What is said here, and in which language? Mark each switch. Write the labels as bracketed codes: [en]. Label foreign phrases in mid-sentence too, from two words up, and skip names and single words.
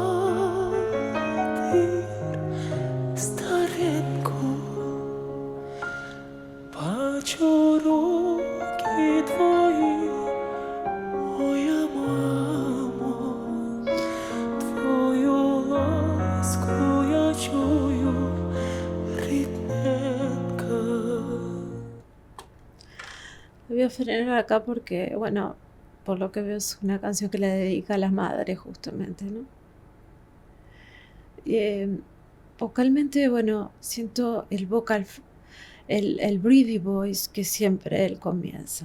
[uk] матір стареньку, бачу руки твої, моя мамо, твою ласку я чую, рідненька. [es] Voy a frenar acá porque, bueno, por lo que veo es una canción que le dedica a las madres justamente, ¿no? Vocalmente, bueno, siento el vocal, el [en] breathy voice [es] que siempre él comienza.